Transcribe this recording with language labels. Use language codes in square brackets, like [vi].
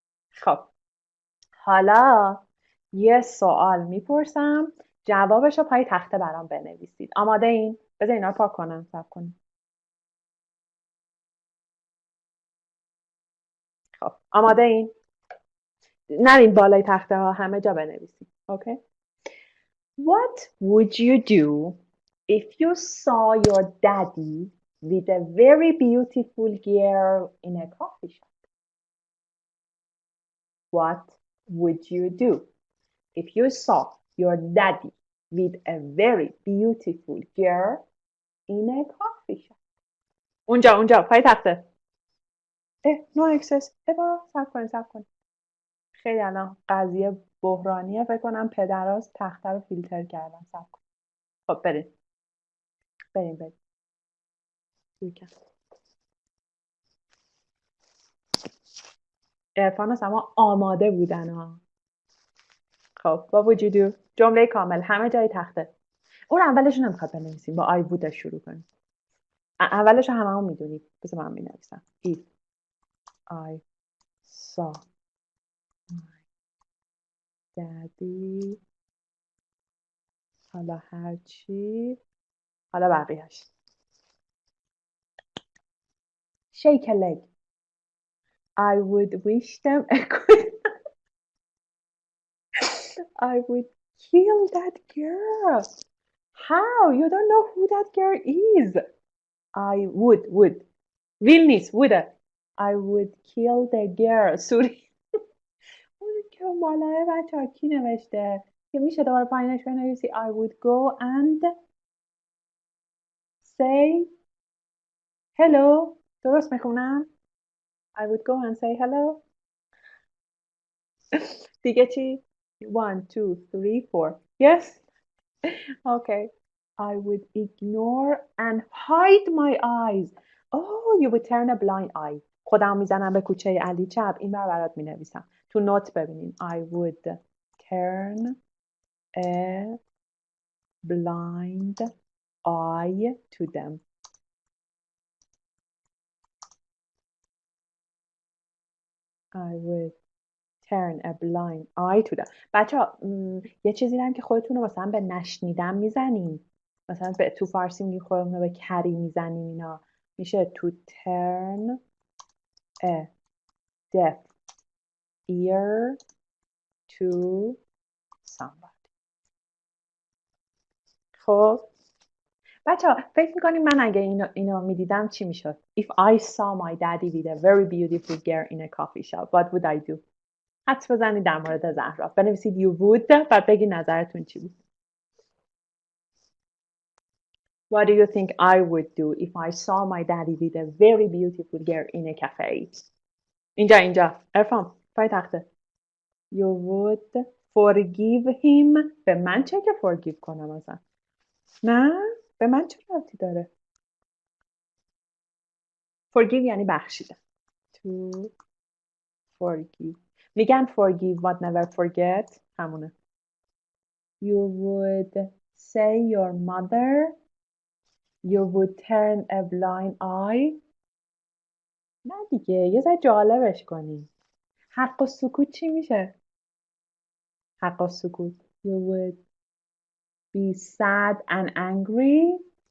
[fa] خب حالا یه سوال میپرسم جوابش رو پای تخته برام بنویسید. آماده این؟ بذار اینا رو پاک کنم. صبر کنید. خب آماده این؟ نرین بالای تخته ها، همه جا بنویسید. اوکی؟ [en] What would you do if you saw your daddy with a very beautiful girl in a coffee shop? What would you do if you saw your daddy with a very beautiful girl in a coffee shop? [fa] اونجا پای تخته. [en] No access. [fa] صبر کنید. خیلی الان قضیه بحرانیه. فکر کنم پدراز تخته رو فیلتر کردن. صبر کنید. خب بریم. عرفان و سما آماده بودن ها. خب با وجودو جمله کامل همه جای تخته. اون اولش نمیخواد بنویسیم، با I would شروع کنیم. اولش هممون میدونید. بذار من مینویسم. [en] If I saw my daddy، [fa] حالا هرچی، حالا بقیهش. [en] Shake a leg. I would wish them a good I would kill that girl. How? You don't know who that girl is. I would. Will نیست. would. I would kill the girl. Sorry. [fa] اون که مالای بچه ها کی نوشته؟ که میشه دوباره پایینش بنویسی [en] I would go and say hello. [fa] درست میخونم؟ [en] I would go and say hello. [fa] دیگه چی؟ [en] 1 2 3 4 Yes. Okay. I would ignore and hide my eyes. Oh, you would turn a blind eye. [fa] خودم میزنم به کوچه علی چپ. این برات مینویسم. تو نوت ببینین. [en] I would turn a blind eye to them. I would turn a blind eye to them. [fa] بچه‌ها یه چیزی هم که خودتون رو مثلا به نشنیدن میزنین. مثلا تو فارسی میگیم خودمون رو به کری میزنیم اینا. میشه [en] to turn a deaf ear to somebody. [fa] خب بچه‌ها فکر میکنیم من اگه اینو میدیدم چی میشد؟ [en] If I saw my daddy with a very beautiful girl in a coffee shop, what would I do? [fa] حدس بزنید در مورد زهرا. بنویسید [en] you would [fa] و بگید نظرتون چی بود. [en] What do you think I would do if I saw my daddy with a very beautiful girl in a cafe? [fa] اینجا عرفان پای تخته. [en] You would forgive him. [fa] به من چه که forgive کنم اصلا؟ نه به من چه ربطی داره؟ Forgive یعنی بخشیدن. [en] To forgive. [fa] میگن [en] forgive but never forget. [fa] همونه. [en] You would say your mother. You would turn a blind eye. [fa] نه دیگه یه ذره جالبش کنی. حق و سکوت چی میشه؟ حق و سکوت. [en] You would be sad and angry.